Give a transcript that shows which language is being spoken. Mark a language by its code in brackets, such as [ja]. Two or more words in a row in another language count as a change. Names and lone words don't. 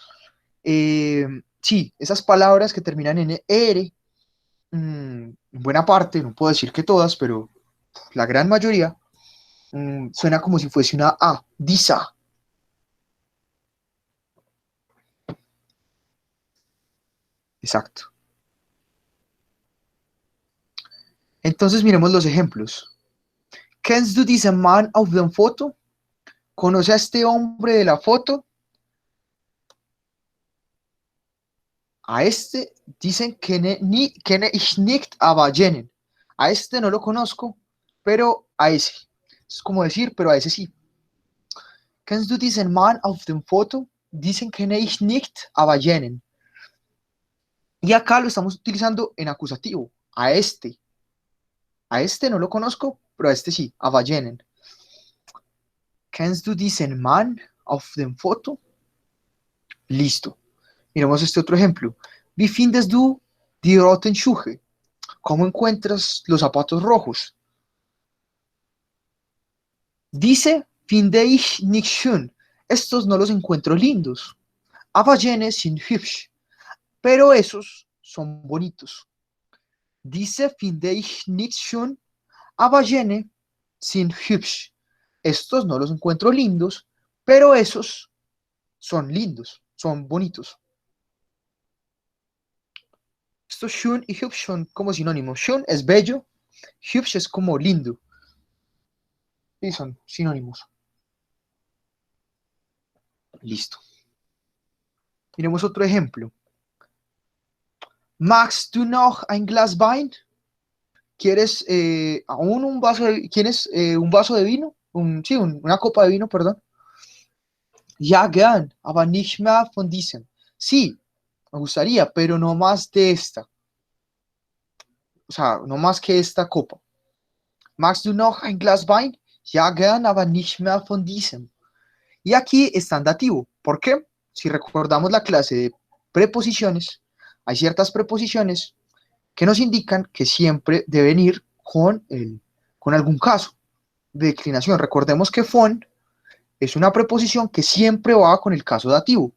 [es] Sí, esas palabras que terminan en er, en buena parte, no puedo decir que todas, pero la gran mayoría, suena como si fuese una A, disa. Exacto. Entonces miremos los ejemplos. [de] Kennst du diesen Mann auf der Foto? [es] ¿Conoce a este hombre de la foto? A este dicen [de] kenne ich nicht, aber jenen. [es] A este no lo conozco, pero a ese. Es como decir, pero a ese sí. [de] Kennst du diesen Mann auf dem Foto? Dicen kenne ich nicht, aber jenen. [es] Y acá lo estamos utilizando en acusativo. A este. A este no lo conozco, pero a este sí, [de] aber jenen. Kennst du diesen Mann auf dem Foto? [es] Listo. Miremos este otro ejemplo. [de] Wie findest du die roten Schuhe? [es] ¿Cómo encuentras los zapatos rojos? Dice, [de] finde ich nicht schön. [es] Estos no los encuentro lindos. [de] Aber jene sind hübsch. [es] Pero esos son bonitos. Dice, [de] finde ich nicht schön. Aber jene sind hübsch. [es] Estos no los encuentro lindos, pero esos son lindos, son bonitos. Estos schön y hübsch son como sinónimos. Schön es bello, hübsch es como lindo. Y son sinónimos. Listo. Miremos otro ejemplo. [de] Magst du noch ein Glas Wein? [es] ¿Quieres aún un vaso de, ¿quieres, un vaso de vino? Sí, una copa de vino, perdón. [de] Ja, gern, aber nicht mehr von diesem. [es] Sí, me gustaría, pero no más de esta. O sea, no más que esta copa. [de] Magst du noch ein Glas Wein? Ja, gern, aber nicht mehr von diesem. [es] Y aquí está en dativo. ¿Por qué? Si recordamos la clase de preposiciones, hay ciertas preposiciones que nos indican que siempre deben ir con algún caso de declinación. Recordemos que von es una preposición que siempre va con el caso dativo.